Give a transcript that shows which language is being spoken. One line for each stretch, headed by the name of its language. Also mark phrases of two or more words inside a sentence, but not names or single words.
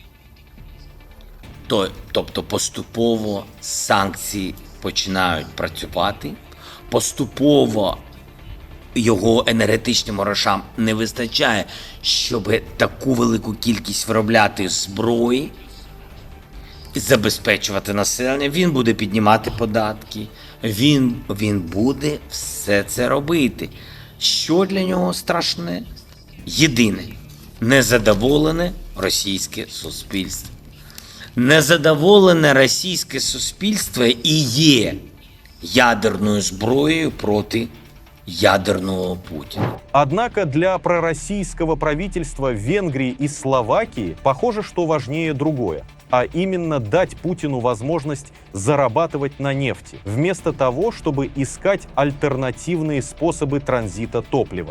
Ukrainian: Тобто поступово санкції починають працювати, поступово його енергетичним грошам не вистачає, щоб таку велику кількість виробляти зброї, забезпечувати населення, він буде піднімати податки, він буде все це робити. Що для нього страшне? Єдине – незадоволене російське суспільство. Незадоволене російське суспільство і є ядерною зброєю проти ядерного Путина.
Russian: Однако для пророссийского правительства Венгрии и Словакии похоже, что важнее другое, а именно дать Путину возможность зарабатывать на нефти, вместо того, чтобы искать альтернативные способы транзита топлива.